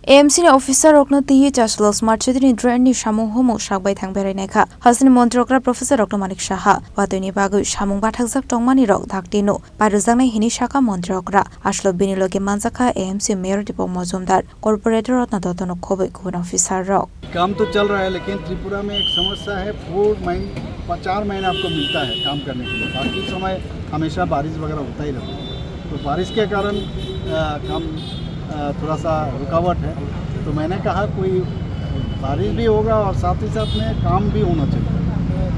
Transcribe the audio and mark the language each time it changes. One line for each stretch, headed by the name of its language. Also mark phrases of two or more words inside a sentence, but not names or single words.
Kok Borok: AMC ni officer rokna tiye chaslo
English: smart city
Kok Borok: ni drain ni samung homo sakbai thangberai naikha hasini montrokra professor rokna manik saha watoni bagui samung bathakjak tongmani rok dhaktino parujaknai hini saka montrokra aslo biniloge manjaka AMC mayor Deepak Majumdar corporator rotna dotono khoboi kubun officer rok
Hindi: काम तो चल रहा है, लेकिन त्रिपुरा में एक समस्या है। 4 महीने आपको मिलता है काम करने के लिए, बाकी समय हमेशा बारिश वगैरह होता ही रहता है। तो बारिश के कारण काम थोड़ा सा रुकावट है। तो मैंने कहा कोई बारिश भी होगा और साथ ही साथ में काम भी होना चाहिए।